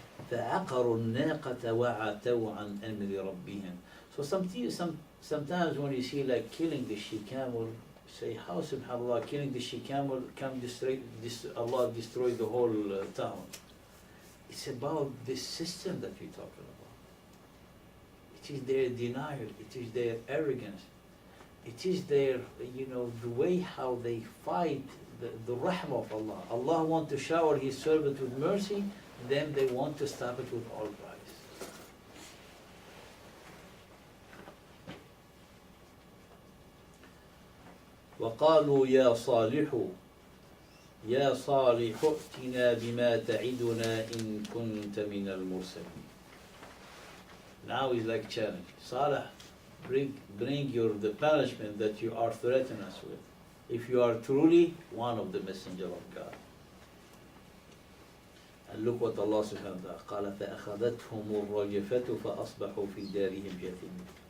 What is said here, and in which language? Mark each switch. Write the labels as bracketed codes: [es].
[ar] فعقروا الناقة وعتوا عن أمر ربهم. [en] So sometimes when you see like killing the she camel, say how subhanAllah killing the she camel can destroy Allah destroy the whole town. It's about this system that we're talking about. It is their denial, it is their arrogance, it is their, the way how they fight the rahmah of Allah. Allah wants to shower His servant with mercy, then they want to stop it with all price. [ar] وقالوا يا صالح يا صالح ائتنا بما تعدنا إن كنت من المرسلين. [en] Now is like challenge. Salih, bring the punishment that you are threatening us with, if you are truly one of the messenger of God. And look what Allah subhanahu wa ta'ala [ar] قال فأخذتهم الرجفة فأصبحوا في دارهم جاثمين.